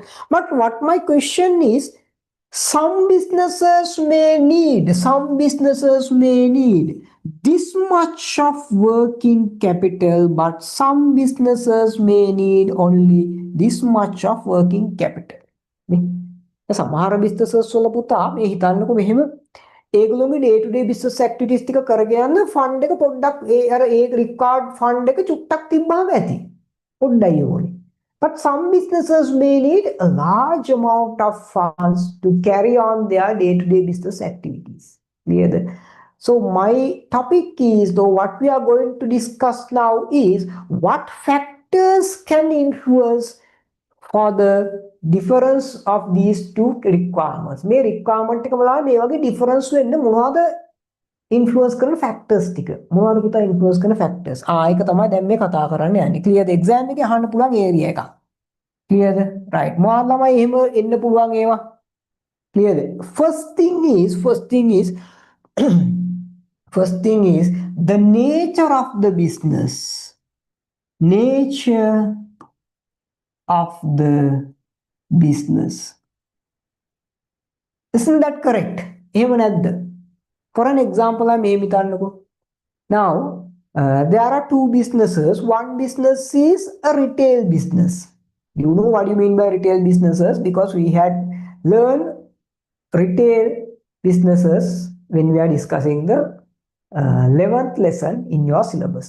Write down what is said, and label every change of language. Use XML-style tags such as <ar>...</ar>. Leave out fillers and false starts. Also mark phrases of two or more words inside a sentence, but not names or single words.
<en>But what my question is, some businesses may need this much of working capital, but some businesses may need only this much of working capital.</en> <si>සමහර businesses වල පුතා මේ හිතන්නකො මෙහෙම ඒගොල්ලෝගේ</si> <en>day to day business activities</en> <si>ටික කරගෙන යන fund එක පොඩ්ඩක් ඒ</si> <en>required fund</en> <si>එක චුට්ටක් තිබ්බම ඇති. පොඩ්ඩයි ඕනේ.</si> <en>But some businesses may need a large amount of funds to carry on their day-to-day business activities. Clear? So my topic is, though, what we are going to discuss now is what factors can influence for the difference of these two requirements.</en> <si>මේ requirement එක බලලා මේ වගේ difference වෙන්න මොනවද influence කරන factors ටික. මොනවද පුතා influence කරන factors? ඒක තමයි දැන් මේ කතා කරන්න යන්නේ. Clear? exam එකේ අහන්න පුළුවන් area එකක්.</si> <en>Clear? Right.</en> <si>මොනවද ළමයි එහෙම එන්න පුළුවන් ඒවා?</si> <en>Clear? First thing is the nature of the business. Nature of the business. Isn't that correct?</en> <si>එහෙම නැද්ද?</si> <en>For an example, I may හිතන්නකෝ. Now, there are two businesses. One business is a retail business. You know what you mean by retail businesses, because we had learned retail businesses when we are discussing the 11th lesson in your syllabus.</en>